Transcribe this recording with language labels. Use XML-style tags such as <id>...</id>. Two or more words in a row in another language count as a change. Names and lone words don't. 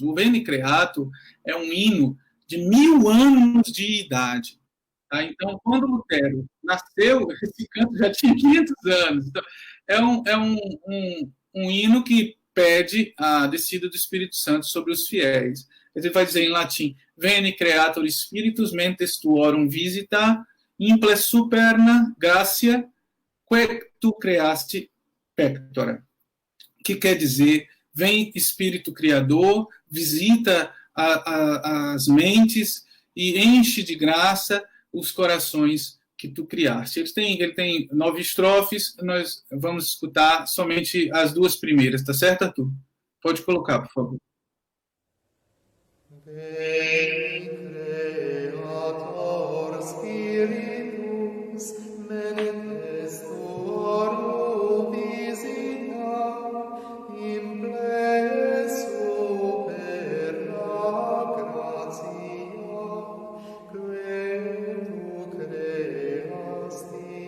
<pt>O Veni Creator é um hino de 1000 anos de idade. Tá? Então, quando Lutero nasceu, esse canto já tinha 500 anos. Então, é um hino que pede a descida do Espírito Santo sobre os fiéis. Ele vai dizer em latim:</pt> <la>Veni Creator Spiritus mentes tuorum visita, imple superna gratia, que tu creaste pectora.</la> <pt>Que quer dizer, vem Espírito Criador, visita as mentes e enche de graça os corações que tu criaste. Ele tem 9 estrofes, nós vamos escutar somente as 2 primeiras, tá certo, Arthur? Pode colocar, por favor.</pt> <la>Veni Creator Spiritus, mentes tuorum visita, imple superna gratia, que tu creasti</la>